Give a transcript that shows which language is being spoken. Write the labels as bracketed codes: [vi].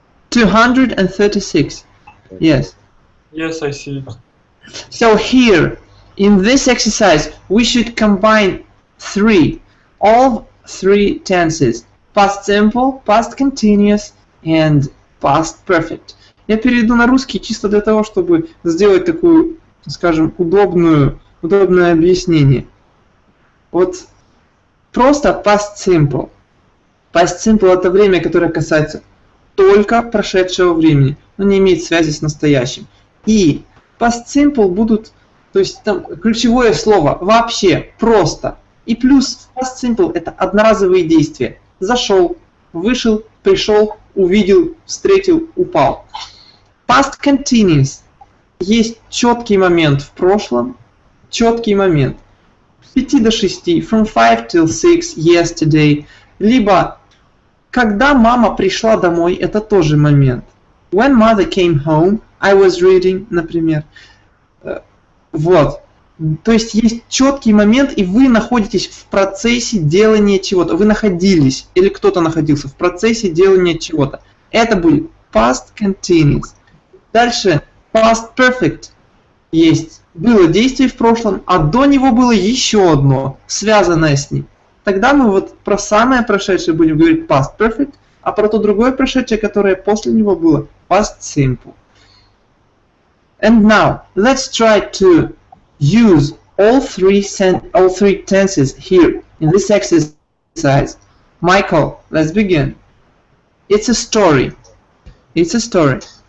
[en] 236. Yes. Yes, I see it. So here, in this exercise, we should combine all three tenses. Past simple, past continuous, and past perfect. [ru] Я перейду на русский чисто для того, чтобы сделать такую, скажем, удобное объяснение. Вот просто past simple. Past simple это время, которое касается только прошедшего времени, но не имеет связи с настоящим. И past simple будут, то есть там ключевое слово вообще, просто. И плюс past simple это одноразовые действия. Зашел, вышел, пришел, увидел, встретил, упал. Past continuous. Есть четкий момент в прошлом, четкий момент. С 5 до 6, [en] from 5 till 6, yesterday. [ru] Либо, когда мама пришла домой, это тоже момент. [en] When mother came home, I was reading, например. [ru] Вот. То есть есть четкий момент, и вы находитесь в процессе делания чего-то. Вы находились, или кто-то находился в процессе делания чего-то. Это будет past continuous. Дальше past perfect. Есть. Было действие в прошлом, а до него было еще одно, связанное с ним. Тогда мы вот про самое прошедшее будем говорить past perfect, а про то другое прошедшее, которое после него было, past simple. [en] And now, let's try to use all three tenses here in this exercise. Michael, let's begin. It's a story. It's a story.